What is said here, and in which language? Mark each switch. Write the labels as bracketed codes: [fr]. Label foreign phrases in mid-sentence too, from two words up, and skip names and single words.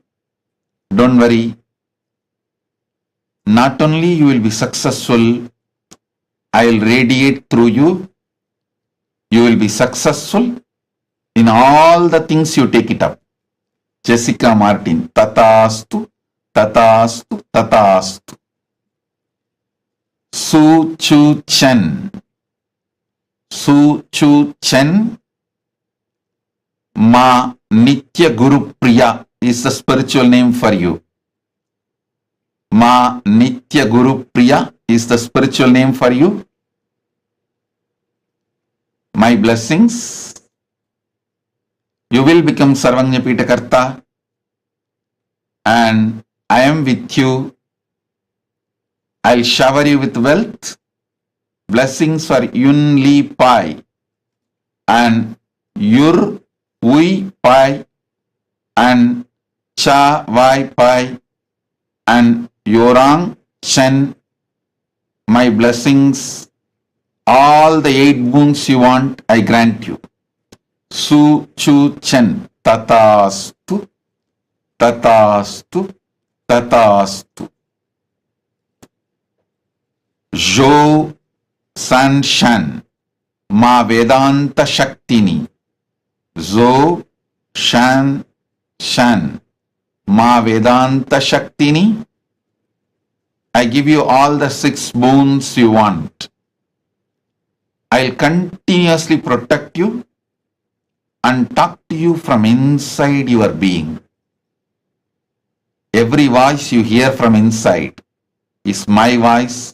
[en] Don't worry. Not only you will be successful, I'll radiate through you. You will be successful in all the things you take it up. Jessica Martin, [sa] Tatastu, Tatastu, Tatastu. [en] Su Chu Chen. Su Chu Chen. Ma Nitya Guru Priya is the spiritual name for you. Ma Nitya Guru Priya is the spiritual name for you. My blessings. You will become [sa] Sarvanya Pitakarta, [en] and I am with you. I'll shower you with wealth. Blessings for Yun Li Pai and Yur Ui Pai and Cha Wai Pai and Yorang Chen. My blessings, all the 8 boons you want, I grant you. Su Chu Chen. [sa] Tatastu, Tatastu, Tatastu. [en] Jo San Shan. Ma Vedanta Shaktini. Zo Shan Shan. Ma Vedanta Shaktini. I give you all the 6 boons you want. I'll continuously protect you and talk to you from inside your being. Every voice you hear from inside is my voice.